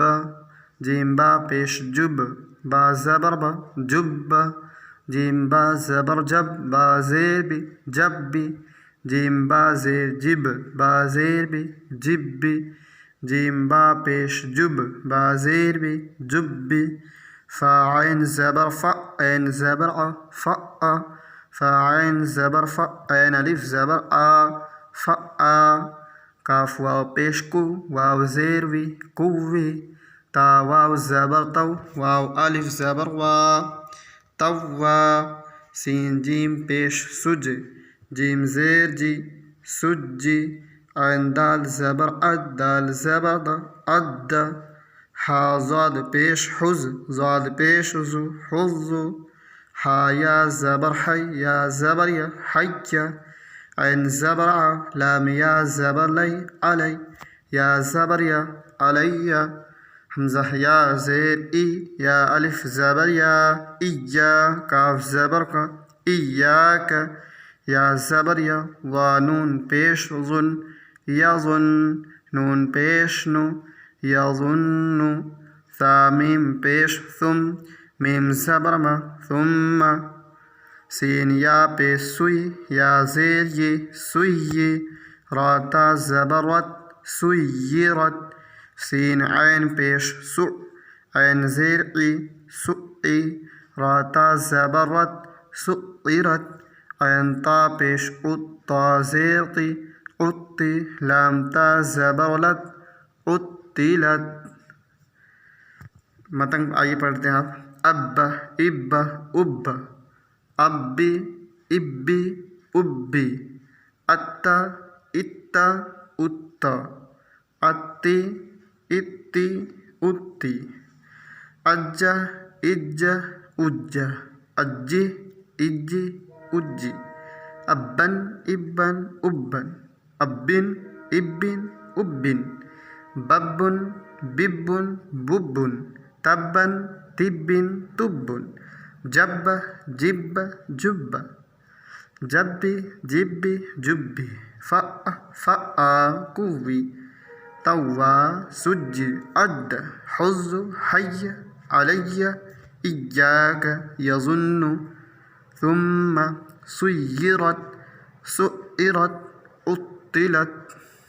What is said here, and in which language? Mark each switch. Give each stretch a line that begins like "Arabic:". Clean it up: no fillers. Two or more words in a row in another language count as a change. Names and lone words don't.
Urdu: جیم با پیش جب، با زبر با، جب۔ جیم با زبر جب، با زیر بی، جب بی۔ جیم با زیر جب، با زیر بی، جب بی۔ جیم با پیش جب، با زیر بی، جب بی۔ فا عین زبر فا، عین زبر ع، فا۔ فا عین زبر فا، عین الف زبر آ، فا۔ کاف واو پیش کو، واو زیر وی، کوی۔ تا واو زبر تو، واو الف زبر وا، توا۔ سین جیم پیش سج، جیم زیر جی، سجي عين دال زبر أد دال زبر د أد حا ضاد پیش حز ضاد پیش زو حزو حا یا زبر حي یا زبر یا حي عين زبر ع لام یا زبر لي علي یا زبر یا علي حمزة یا زیر ای یا الف زبر یا ایا کاف زبر کا ایاک یا زبر یا ضانون پیش ظن یظن نون پیش نو یظن ثامیم پیش ثم میم زبر ما ثم سین یا پیش سوی یا زیر یہ سوی راتا زبرت سیرت سین عین پیش سو عین زیر ای سئی راتا زبرت سئرت عین تا پیش اتا زیر تی اتی لام تا زبرلت اتلت. متن آئیے پڑھتے ہیں آپ.
Arabic: اب اب اب ابی ابی ابی اتا اتا اتا اتی اتی اتی اج اج اج اجی اجی اجی ابن ابن ابن ابن ابن ابن ببن ببن ببن تبن تبن تبن جب جب جب جبی جبی جبی فأ فأ قوی طوى سج عد حز حي علي إياك يظن ثم سيرت سئرت أطلت